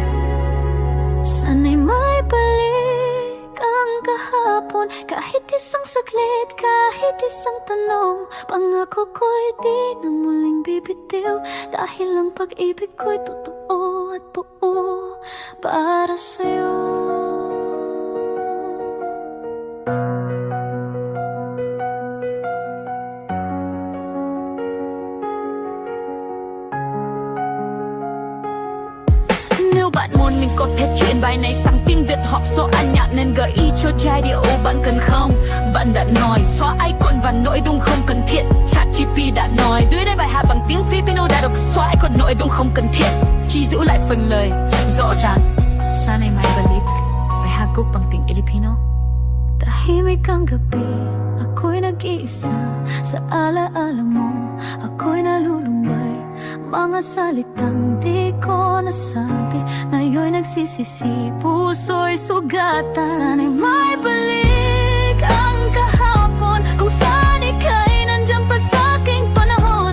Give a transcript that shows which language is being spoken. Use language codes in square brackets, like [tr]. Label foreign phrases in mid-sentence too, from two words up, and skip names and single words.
[tl] Sana'y may balik ang kahapon, kahit isang saglit, kahit isang tanong. Pangako ko'y di na muling bibitiw, dahil ang pag-ibig ko'y totoo at buo para sa'yo. [vi] Nếu bạn muốn mình có thể chuyển bài này sang tiếng Việt hoặc số anh nhạc, nên gợi ý cho giai điệu bạn cần không? Bạn đã nói xóa icon và nội dung không cần thiết. ChatGPT đã nói dưới đây bài hát bằng tiếng Filipino đã được xóa icon nội dung không cần thiết, chỉ giữ lại phần lời rõ ràng. [tl] Sana'y may balik, [vi] bài hát gốc bằng tiếng Filipino. [tl] Tahimik ang gabi, ako'y nag-iisa. Sa alaala mo, ako'y nalulumbay. Mga salitang di ko nasabi, ngayon'y nagsisisi, puso'y sugatan. Sana'y may balik ang kahapon, kung saan ika'y nandyan pa sa aking panahon.